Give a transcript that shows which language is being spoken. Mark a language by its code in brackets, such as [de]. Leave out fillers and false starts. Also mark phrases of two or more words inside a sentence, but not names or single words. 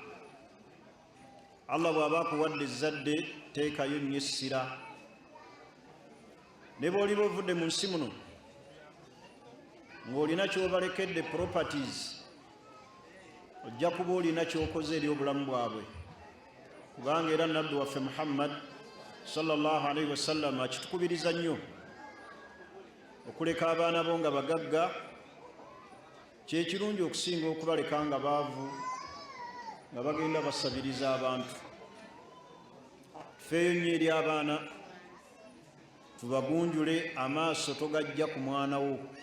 [lg] Allah bw'aba akuwadde ezzadde teekayo nnyo essira. Ne bw'oliba ovudde mu nsi muno ng'olina ky'obalekedde properties, ojja kuba olina ky'okoze eri obulamu bwabwe, kubanga era nabbi waffe Muhammad [ar] صلى الله عليه وسلم [lg] akitukubiriza nnyo okuleka abaana bo nga bagagga. Kyekirungi okusinga okubaleka nga baavu nga bagenda basabiriza abantu. Ffeeyo nnyo eri abaana, tubagunjule, amaaso togajja ku mwana wo.